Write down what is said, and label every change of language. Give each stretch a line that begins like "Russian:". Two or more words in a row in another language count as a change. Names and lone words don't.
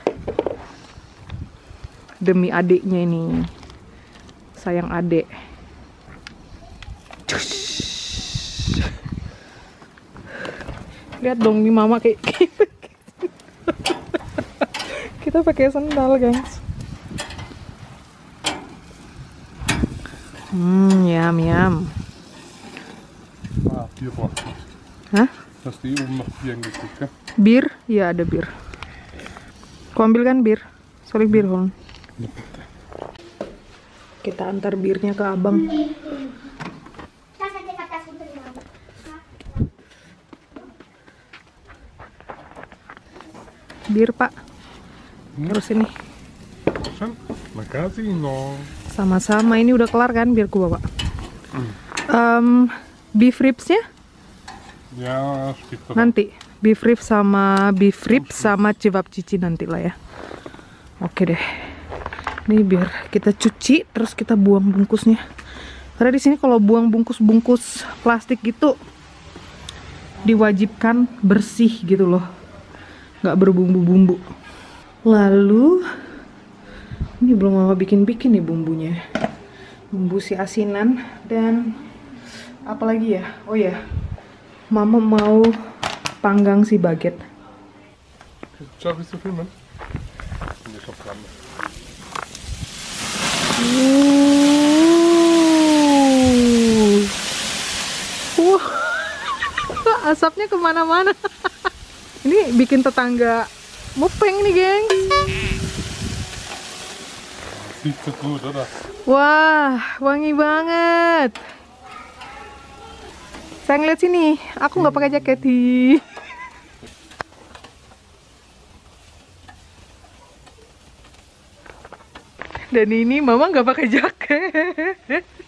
Indonesian: Demi adiknya ini. Sayang adek. Lihat dong nih mama kayak gitu. Kita pakai sendal, gengs. Yum.
German: Bier braucht es. Hah? Hast du oben noch Bier gekriegt, ja?
Indonesian: Bir? Iya ada bir. Kau ambil kan bir? Sorry bir, Hon. Kita antar birnya ke abang. Bir, Pak. Terus ini. Makasih no. Sama-sama, ini udah kelar kan biar ku bawa.
English: beef ribsnya?
German: Ja, später.
Indonesian: Nanti
English: beef ribs
Indonesian: sama cevapcici nanti lah ya. Oke deh. Ini biar kita cuci terus kita buang bungkusnya. Karena di sini kalau buang bungkus-bungkus plastik gitu diwajibkan bersih gitu loh. Nggak berbumbu-bumbu. Lalu ini belum mama bikin-bikin nih bumbunya. Bumbu si asinan dan apa lagi ya? Oh ya. Mama mau panggang si baget.
German: Schau, willst du filmen? Nee, schon dran.
Indonesian: Wah, asapnya kemana-mana. Ini bikin tetangga mupeng nih, geng.
German: Sieht so gut, oder?
Indonesian: Wah, wangi banget. Saya ngeliat sini, aku nggak pakai jaket. Dan ini mama nggak pakai jaket.